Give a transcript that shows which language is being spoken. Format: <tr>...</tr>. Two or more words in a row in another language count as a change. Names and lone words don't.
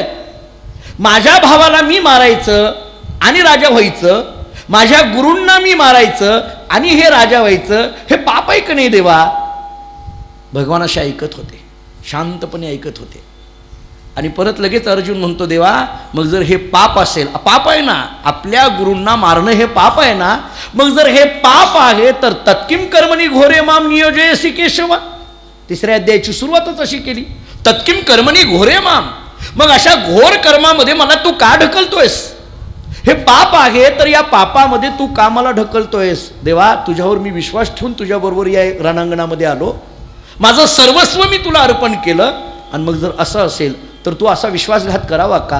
<mr>माझ्या भावाला मी मारायचं आणि राजा व्हायचं, माझ्या गुरूंना मी मारायचं आणि हे राजा व्हायचं, हे पाप आहे का नाही देवा? भगवान असे ऐकत होते, शांतपणे ऐकत होते. आणि परत लगेच अर्जुन म्हणतो, देवा मग जर हे पाप असेल, पाप आहे ना, आपल्या गुरूंना मारणं हे पाप आहे ना, मग जर हे पाप आहे तर</mr> <sa>तत्किम कर्मणी घोरे माम नियोजयसी केशव.</sa> <mr>तिसऱ्या अध्यायाची सुरुवातच अशी केली,</mr> <sa>तत्किम कर्मणी घोरे माम.</sa> <mr>मग अशा घोर कर्मामध्ये मला तू का ढकलतोयस? हे पाप आहे तर या पापामध्ये तू का मला ढकलतोयस? देवा तुझ्यावर मी विश्वास ठेवून तुझ्याबरोबर या रणांगणामध्ये आलो, माझं सर्वस्व मी तुला अर्पण केलं, आणि मग जर असं असेल तर तू असा विश्वासघात करावा का?</mr>